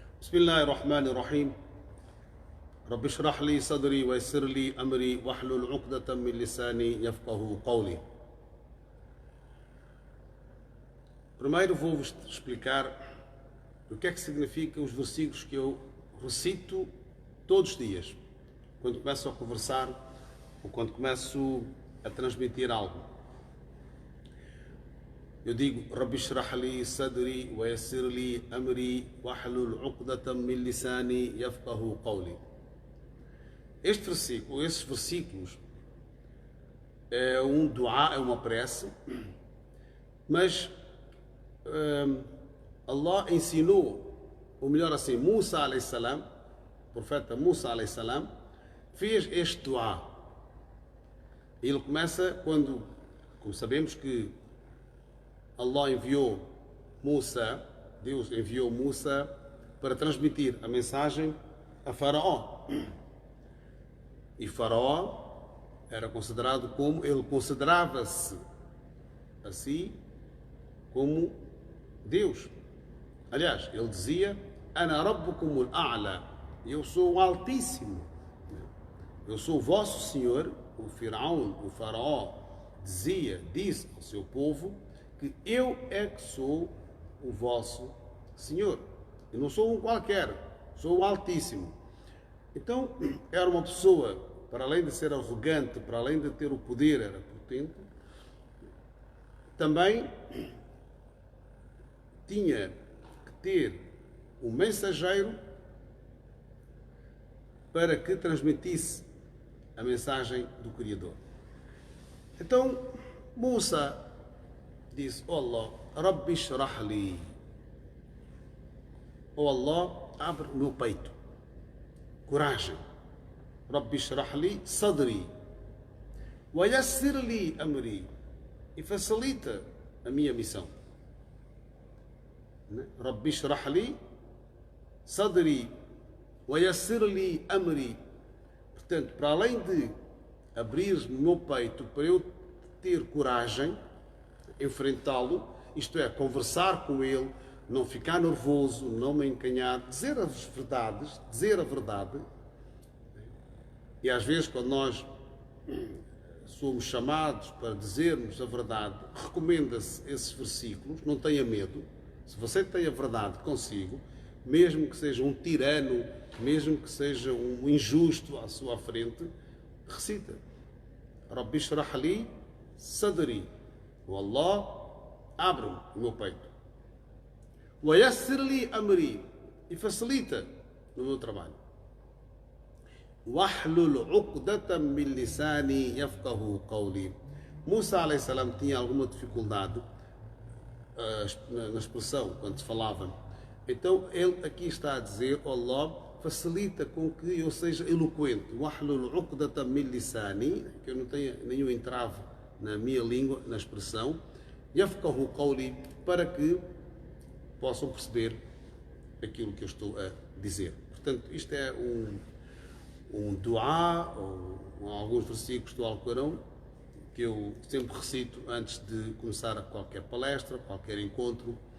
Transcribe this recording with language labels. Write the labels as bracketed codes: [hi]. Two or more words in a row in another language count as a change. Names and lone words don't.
[ar] بسم الله الرحمن الرحيم رب اشرح لي صدري ويسر لي أمري واحلل عقدة من لساني يفقه قولي. [pt] Primeiro vou-vos explicar o que é que significa os versículos que eu recito todos os dias, quando começo a conversar ou quando começo a transmitir algo. Eu digo [ar] رب اشرح لي صدري ويسر لي أمري واحلل عقدة من لساني يفقه قولي. [pt] Estes versículos é um dua, é uma prece, mas Allah ensinou, ou melhor assim, [ar] موسى عليه السلام, [pt] o profeta Musa [ar] عليه السلام, [pt] fez este dua. Ele começa quando, como sabemos que Allah enviou Musa, Deus enviou Musa para transmitir a mensagem a Faraó. E Faraó era considerado como, ele considerava-se assim como Deus. Aliás, ele dizia: [ar] أنا ربكم الأعلى, [pt] eu sou o Altíssimo, eu sou o vosso Senhor. O Firaun, o Faraó, disse ao seu povo que eu é que sou o vosso Senhor. Eu não sou um qualquer, sou o Altíssimo. Então, era uma pessoa, para além de ser arrogante, para além de ter o poder, era potente, também tinha que ter um mensageiro para que transmitisse a mensagem do Criador. Então, Musa disse: [ar] يا الله، رب اشرح لي. [pt] Oh Allah, abre o meu peito. Coragem. [ar] رب اشرح لي صدري. ويسر لي أمري. [pt] E facilita a minha missão. [ar] رب اشرح لي صدري. ويسر لي أمري. [pt] Portanto, para além de abrir o meu peito para eu ter coragem, enfrentá-lo, isto é, conversar com ele, não ficar nervoso, não me encanhar, dizer as verdades, dizer a verdade. E às vezes, quando nós somos chamados para dizermos a verdade, recomenda-se esses versículos: não tenha medo, se você tem a verdade consigo, mesmo que seja um tirano, mesmo que seja um injusto à sua frente, recita [ar] رب اشرح لي صدري. [pt] O Allah, abre o meu peito. [ar] ويسر لي أمري. [pt] E facilita no meu trabalho. [ar] واحلل عقدة من لساني يفقه قولي. [pt] Musa [ar] عليه السلام [pt] tinha alguma dificuldade na expressão quando se falava. Então ele aqui está a dizer: oh Allah, facilita com que eu seja eloquente. [ar] واحلل عقدة من لساني, [pt] que eu não tenha nenhum entrave na minha língua, na expressão, [ar] يفقه قولي, [pt] para que possam perceber aquilo que eu estou a dizer. Portanto, isto é um dua, ou alguns versículos do Alcorão, que eu sempre recito antes de começar qualquer palestra, qualquer encontro.